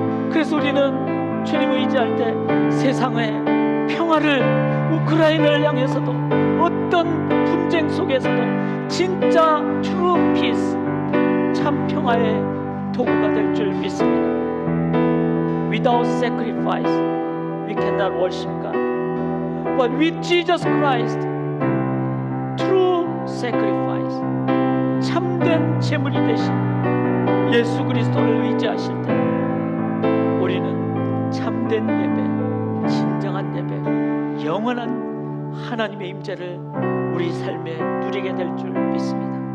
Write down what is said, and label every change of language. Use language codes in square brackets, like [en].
[ko] 그래서 우리는 주님 의지할 때 세상의 평화를 우크라이나를 향해서도 어떤 분쟁 속에서도 진짜 true peace 참 평화의 도구가 될 줄 믿습니다. [en] Without sacrifice we cannot worship God. But with Jesus Christ true sacrifice [ko] 참된 제물이 되신 예수 그리스도를 의지하실 때 우리는 참된 예배, 진정한 예배, 영원한 하나님의 임재를 우리 삶에 누리게 될 줄 믿습니다.